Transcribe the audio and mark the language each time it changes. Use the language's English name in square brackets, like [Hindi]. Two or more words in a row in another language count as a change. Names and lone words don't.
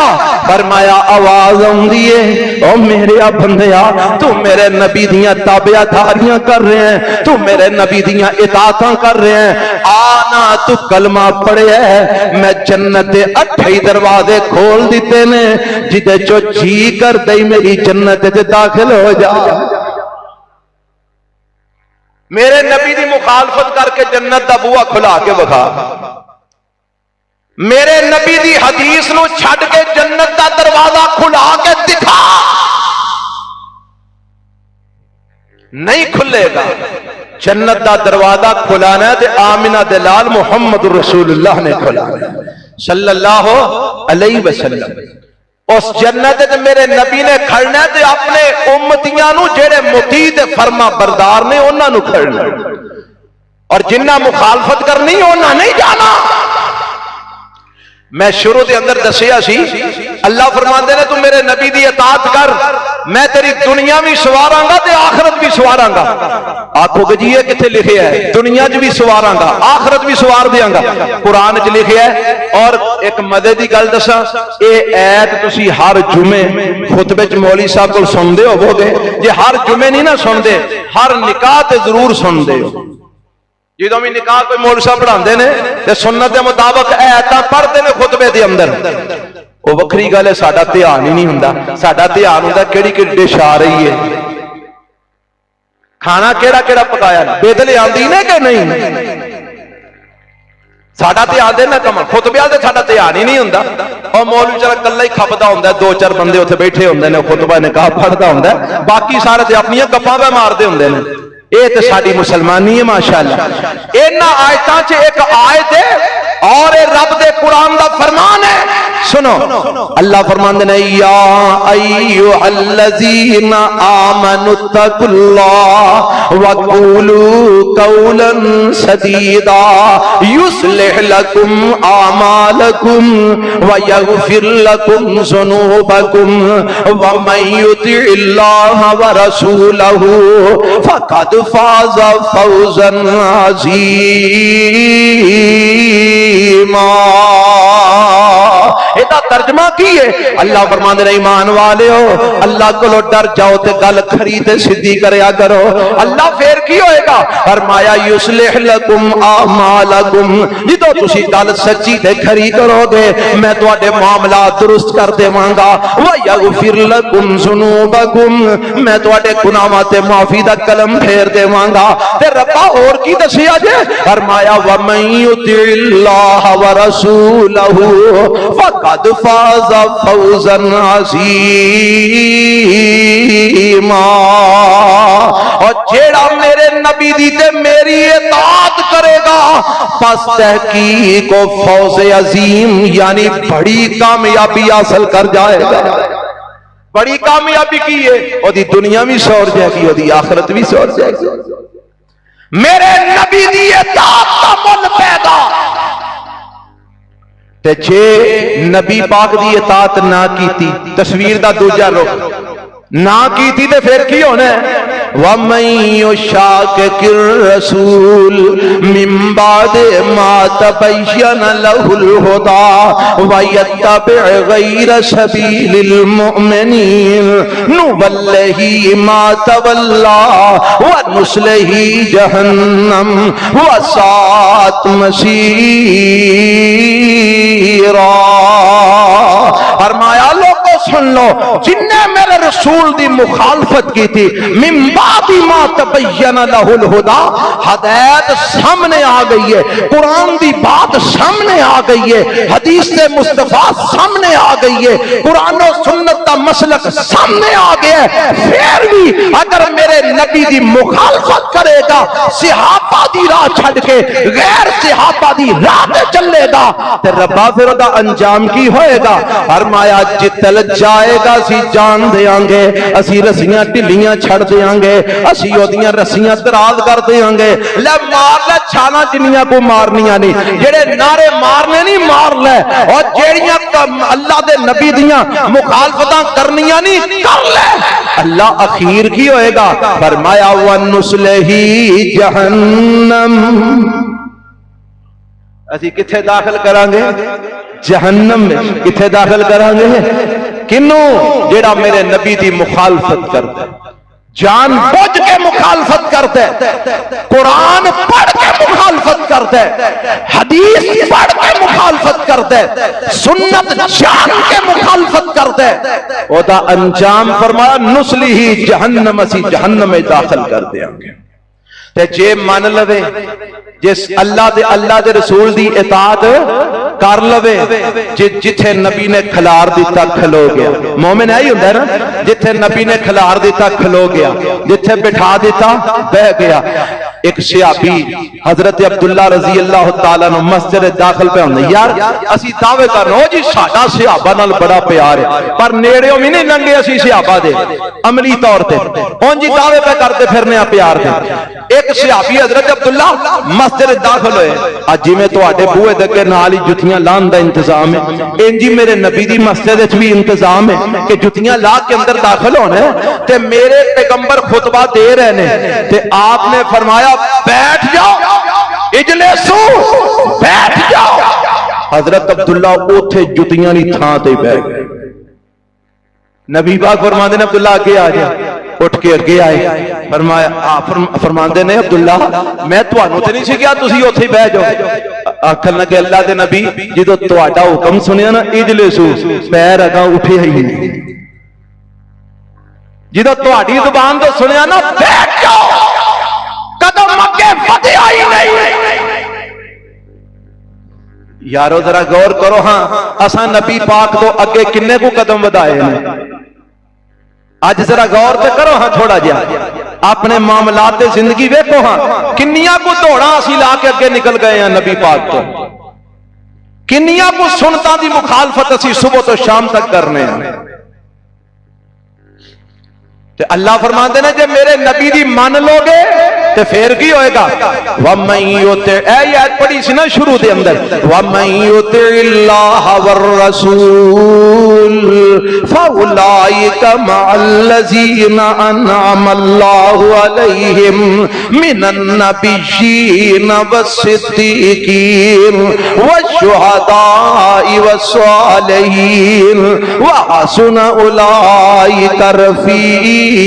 [Punjabi] فرمایا آواز آندی ہے او میرے بندیا تو میرے نبی دیاں تابعداریاں کر رہے ہیں، تو میرے نبی دیاں اطاعتاں کر رہے ہیں، آنا تو کلمہ پڑھیا ہے میں جنت دے 8 دروازے کھول دیتے نے، جدے جو جی کر دئی میری جنت وچ داخل ہو جا۔ میرے نبی دی مخالفت کر کے جنت دا بوا کھلا کے بکھا، میرے نبی دی حدیث نو چھڈ کے جنت دا دروازہ کھلا کے دکھا، نہیں کھلے گا۔ جنت دا دروازہ کھلانا ہے تے آمنہ دے لال محمد رسول اللہ نے کھلانا ہے [Arabic] صلی اللہ علیہ وسلم۔ [Punjabi] اس جنت تے میرے نبی نے کھڑنا ہے تے اپنے امتیاں نو جڑے مطیع تے فرما بردار نے انہاں نو کھڑنا، اور جنہ مخالفت کرنی انہاں نہیں جانا۔ میں شروع دے اندر دسیا سی اللہ فرماندے نے تو میرے نبی دی اطاعت کر، میں تیری دنیا بھی سواراں گا تے آخرت بھی سواراں گا۔ آکھو کہ جی یہ کتنے لکھے ہے؟ دنیا چ بھی سواراں گا آخرت بھی سوار دیاں گا، قرآن چ لکھے ہے۔ اور ایک مزے دی گل دساں، اے ایت تسی ہر جمعے خطبے چ مولوی صاحب کو سندے ہوو گے، جے ہر جمعے نہیں نہ سندے ہر نکاح تے ضرور سندے ہو۔ جدوں بھی نکاح کوئی مولوی صاحب پڑھاندے نے تے سنت دے مطابق ایتاں پڑھدے نے خطبے دے اندر، وہ وکری گل ہے ساڈا دھیان ہی نہیں ہوندا۔ ساڈا دھیان ہوندا کیڑی کیڑی ڈش آ رہی ہے، کھانا کیڑا کیڑا پکایا، بدل آندی نے کہ نہیں، ساڈا دھیان دے نہ کم خطبیاں تے ساڈا دھیان ہی نہیں ہوندا۔ اور مولوی چلا کلا ہی کھپدا ہوندا، 2-4 بندے اوتھے بیٹھے ہوندے نے، خطبہ نکاح پڑھدا ہوندا، باقی سارے تے اپنی گپاں پہ ماردے ہوندے نے۔ اے تے ساڈی مسلمانی ہے ماشاءاللہ۔ انہاں آیتاں چ ایک آیت ہے اور اے رب دے قرآن دا فرمان ہے، سنو اللہ فرماندے [Arabic] نے یا ایھا الذین آمنوا اتقوا اللہ وقولوا قولا سدیدا یصلح لکم اعمالکم ویغفر لکم ذنوبکم ومن یطع اللہ ورسولہ فقد فاز فوزا عظیما۔ [Punjabi] ایدہ ترجمہ کی ہے اللہ فرماندے نے ایمان والے ہو اللہ کو ڈر جاؤ تے گل کھری تے سدھی کریا کرو۔ اللہ پھر کی ہوئے گا؟ فرمایا [Arabic] یصلح لکم اعمالکم، [Punjabi] جدو تسی گل سچی تے کھری کرو گے میں تواڈے معاملات درست کر دیواں گا، [Arabic] ویغفر لکم ذنوبکم [Punjabi] میں تواڈے گناہاں تے معافی دا قلم پھیر دیواں گا۔ تے ربا اور کی دسیا جے؟ فرمایا [Arabic] ومن یطع اللہ ورسولہ فقد فاز فوزا عظیما۔ [Punjabi] اور جیڑا میرے نبی دی تے میری اطاعت کرے گا پس تحقیق و فوز عظیم یعنی بڑی کامیابی حاصل کر جائے گا۔ بڑی کامیابی کی ہے، اور دی دنیا بھی سور جائے گی اور دی آخرت بھی سور جائے گی۔ میرے نبی دی اطاعت کا مل پیدا تے جے نبی پاک دی اطاعت نہ کیتی، تصویر دا دوجا رخ نہ کیتی تے پھر کی ہونا ہے؟ [Arabic] وَمَن يُشَاقِقِ الرَّسُولَ مِن بَعْدِ مَا تَبَيَّنَ لَهُ الْهُدَى وَيَتَّبِعْ غَيْرَ سَبِيلِ الْمُؤْمِنِينَ نُوَلِّهِ مَا تَوَلَّى وَنُصْلِهِ جَهَنَّمَ وَسَاءَتْ مَصِيرًا۔ [Punjabi] فرمایا لوگوں سن لو جن نے میرے رسول دی مخالفت کی تھی [Arabic] من بعد ما تبین لہ الہدا، [Punjabi] ہدایت سامنے آ گئی ہے، قرآن دی بات سامنے آ گئی ہے، حدیث مصطفیٰ سامنے آ گئی ہے، قرآن و سنت کا مسلک سامنے آ گیا ہے، پھر بھی اگر میرے نبی دی مخالفت کرے گا، صحابہ دی راہ چھڑ کے غیر صحابہ دی راہ تے چلے گا، تے ربا پھر دا انجام کی ہوئے گا؟ فرمایا جتل جائے گا اسی جان دیاں گے، اسی رسیاں ٹلیاں چھڑ دیاں گے، اسی اودیاں رسیاں دراز کر دیاں گے، لے مار لے چھانا جنیاں کو مارنیاں نہیں، جڑے نعرے مارنے نہیں مار لے، اور جیڑیاں اللہ دے نبی دیاں مخالفتاں کرنیاں نہیں کر لے۔ اللہ اخیر کی ہوئے گا؟ فرمایا [Arabic] وَنُسْلِهِ جہنم، [Punjabi] اسی کتھے داخل کریں گے؟ جہنم میں۔ کتھے داخل کریں گے؟ کنوں؟ جیڑا میرے نبی دی مخالفت کرتا ہے، جان بوجھ کے مخالفت کرتا ہے، قرآن پڑھ کے مخالفت کرتا ہے، حدیث پڑھ کے مخالفت کرتا ہے، سنت جان کے مخالفت کرتا ہے، او دا انجام فرمایا [Arabic] نسلہ جہنم، [Punjabi] اسی جہنم میں داخل کر دیں گے۔ تے جے مان لوے، جس اللہ دے رسول دی اطاعت کر لوے، جتھے نبی نے کھلار دیتا کھلو گیا۔ مومن ہے ہی ہوندہ ہے نا، جتھے نبی نے کھلار دیتا کھلو گیا، جتھے بٹھا دیتا بہ گیا۔ ایک صحابی حضرت عبداللہ [Arabic] رضی اللہ تعالیٰ عنہ [Punjabi] مسجد داخل پہ ہوندے، یار اسی دعوے کرنا ہو جی ساڈا صحابہ نال بڑا پیار ہے، پر نیڑیوں بھی نہیں لنگے اسی صحابہ دے عملی طور تے، ہن جی دعوے پہ کرتے پھرنے آ پیار دے۔ ایک صحابی حضرت عبداللہ مسجد داخل ہوئے، اج جی میں تواڈے بوئے دے کے نال ہی جتیاں لان دا انتظام ہے، انجی میرے نبی دی مسجد وچ بھی انتظام ہے کہ جتیاں لا کے اندر داخل ہونے، تے میرے پیغمبر خطبہ دے رہے نے، تے آپ نے فرمایا بیٹھ جاؤ، اجلسو بیٹھ جاؤ۔ حضرت عبداللہ اوتھے جتیاں نہیں تھاں تے بیٹھ گئے۔ نبی پاک فرماندے نے عبداللہ آگے آ جا، اٹھ کے اگے آئے، فرمایا فرماندے نے عبداللہ میں تانوں تے نہیں سی کہیا تسی اوتھے ہی بیٹھ جاؤ۔ آکھن لگے اللہ دے نبی جدوں تہاڈا حکم سنیا نا اجلسو، پیر اگاں اٹھے ہی نہیں، جدوں تہاڈی زبان تو سنیا نا بیٹھ جاؤ، قدم اگے ودھیا ہی نہیں۔ یارو ذرا غور کرو، ہاں اساں نبی پاک تو اگے کنے کو قدم ودھائے ہیں؟ آج ذرا غور تے کرو ہاں تھوڑا جہا، اپنے معاملات زندگی ویکھو ہاں، کنیاں کو دوڑاں اسی لا کے اگے نکل گئے ہیں نبی پاک تو، کنیاں کو سنتاں دی مخالفت اسی صبح تو شام تک کرنے ہیں۔ تے اللہ فرماندے نے جے میرے نبی دی مان لو گے تے پھر کی ہوئے گا؟ [Arabic] وَمَن يُطِعِ، [Punjabi] اے آیت پڑھی سی نا شروع دے اندر، [Arabic] وَمَن يُطِعِ اللَّهَ وَالرَّسُولَ فَأُولَٰئِكَ مَعَ الَّذِينَ أَنْعَمَ اللَّهُ عَلَيْهِمْ مِنَ النَّبِيِّينَ وَالصِّدِّيقِينَ وَالشُّهَدَاءِ وَالصَّالِحِينَ وَحَسُنَ أُولَٰئِكَ رَفِيقًا۔